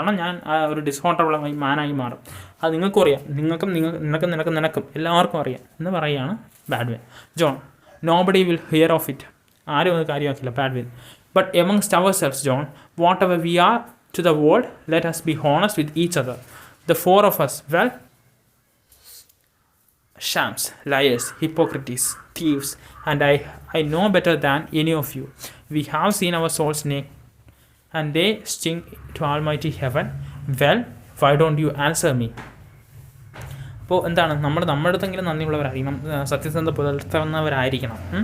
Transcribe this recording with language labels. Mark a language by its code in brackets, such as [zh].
[ml] കാരണം ഞാൻ ഒരു ഡിസ്ഹോണറബിൾ മാനായി മാറും. അത് നിങ്ങൾക്കും അറിയാം. നിനക്കും എല്ലാവർക്കും അറിയാം എന്ന് പറയുകയാണ് ബാഡ്വിൻ. [en] John, nobody will hear of it. [ml] ആരും അത് കാര്യമാക്കില്ല. [en] Baldwin, but amongst ourselves, John, whatever we are to the world, let us be honest with each other. The four of us, well, shams, liars, hypocrites, thieves, and I know better than any of you. We have seen our souls naked, and they sting to Almighty Heaven. Well, why don't you answer me? [ml] അപ്പോൾ എന്താണ് നമ്മുടെ അടുത്തെങ്കിലും നന്ദിയുള്ളവരായിരിക്കണം, സത്യസന്ധത പുലർത്തുന്നവരായിരിക്കണം.